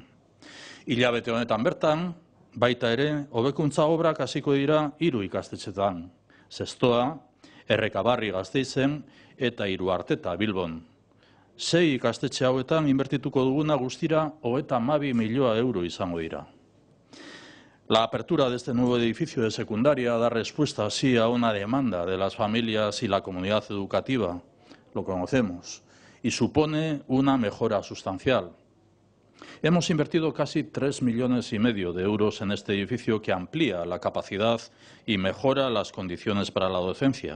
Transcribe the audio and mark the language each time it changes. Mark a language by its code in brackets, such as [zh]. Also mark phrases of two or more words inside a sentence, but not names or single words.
[eu] Hilabete honetan bertan, baita ere, hobekuntza obrak hasiko dira 3 ikastetxetan. Zestoa, Errekabarri Gasteizen eta Iruarteta Bilbon. 6 ikastetxe hauetan inbertituko duguna guztira 32 milioi euro izango dira. [es] La apertura de este nuevo edificio de secundaria da respuesta así a una demanda de las familias y la comunidad educativa, lo conocemos, y supone una mejora sustancial. Hemos invertido casi 3,5 millones de euros en este edificio que amplía la capacidad y mejora las condiciones para la docencia.